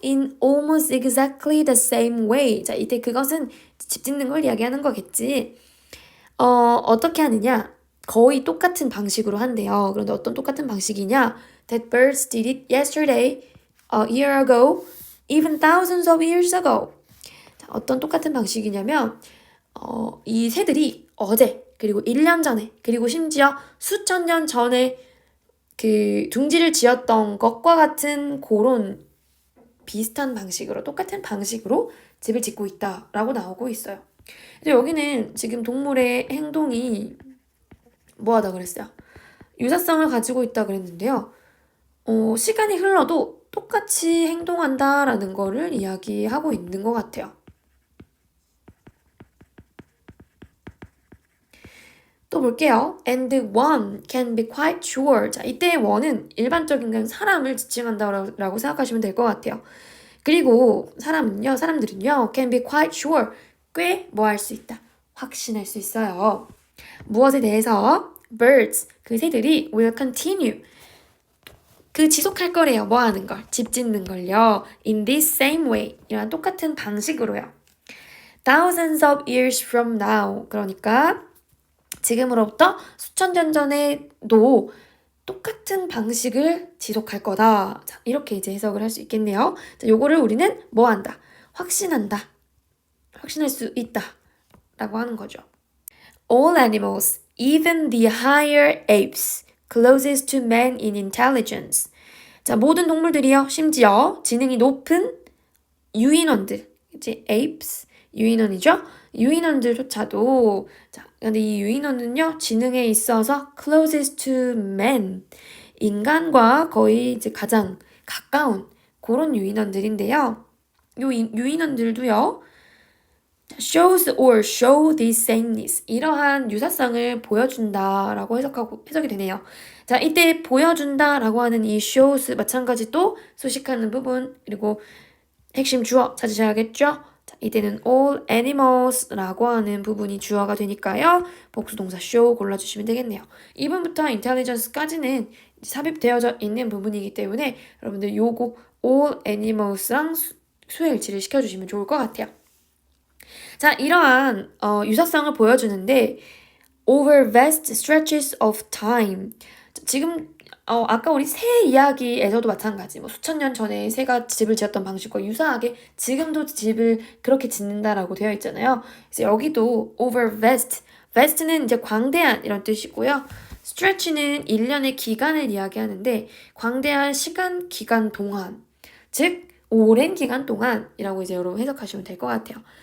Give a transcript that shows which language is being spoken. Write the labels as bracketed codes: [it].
[en] in almost exactly the same way. [ko] 자, 이때 그것은 집 짓는 걸 이야기하는 거겠지. 어떻게 하느냐? 거의 똑같은 방식으로 한대요. 그런데 어떤 똑같은 방식이냐? [en] That birds did it yesterday, a year ago, even thousands of years ago. [ko] 자, 어떤 똑같은 방식이냐면 이 새들이 어제 그리고 1년 전에 그리고 심지어 수천 년 전에 그 둥지를 지었던 것과 같은 그런 비슷한 방식으로 똑같은 방식으로 집을 짓고 있다라고 나오고 있어요. 근데 여기는 지금 동물의 행동이 뭐하다 그랬어요? 유사성을 가지고 있다 그랬는데요. 시간이 흘러도 똑같이 행동한다라는 거를 이야기하고 있는 것 같아요. 또 볼게요. [en] And one can be quite sure. [ko] 자, 이때의 one은 일반적인 사람을 지칭한다라고 생각하시면 될 것 같아요. 그리고 사람들은요, [en] can be quite sure. 꽤 뭐 할 수 있다. 확신할 수 있어요. 무엇에 대해서? birds, [ko] 그 새들이 [en] will continue. [ko] 그 지속할 거래요. 뭐 하는 걸? 집 짓는 걸요. [en] in this same way. [ko] 이런 똑같은 방식으로요. [en] thousands of years from now. [ko] 그러니까 지금으로부터 수천 년 전에도 똑같은 방식을 지속할 거다. 자, 이렇게 이제 해석을 할 수 있겠네요. 자, 요거를 우리는 뭐 한다? 확신한다. 확신할 수 있다. 라고 하는 거죠. [en] All animals, even the higher apes, closest to man in intelligence. [ko] 자, 모든 동물들이요. 심지어 지능이 높은 유인원들. 이제 apes, 유인원이죠. 유인원들조차도 자, 근데 이 유인원은요. 지능에 있어서 [en] closest to man. [ko] 인간과 거의 이제 가장 가까운 그런 유인원들인데요. 요 유인원들도요. [en] shows or show this sameness. [ko] 이러한 유사성을 보여준다라고 해석이 되네요. 자, 이때 보여준다라고 하는 이 shows 마찬가지 또 수식하는 부분 그리고 핵심 주어 찾으셔야겠죠? 자, 이때는 all animals라고 하는 부분이 주어가 되니까요. 복수동사 show 골라주시면 되겠네요. 2번부터 intelligence까지는 삽입되어져 있는 부분이기 때문에 여러분들 요거 all animals랑 수일치를 시켜주시면 좋을 것 같아요. 자, 이러한 유사성을 보여주는데 [en] over vast stretches of time. [ko] 지금 아까 우리 새 이야기에서도 마찬가지. 뭐 수천 년 전에 새가 집을 지었던 방식과 유사하게 지금도 집을 그렇게 짓는다라고 되어 있잖아요. 그래서 여기도 over vast. vast는 이제 광대한 이런 뜻이고요. stretch는 1년의 기간을 이야기하는데 광대한 시간 기간 동안 즉 오랜 기간 동안이라고 이제 여러분 해석하시면 될 것 같아요.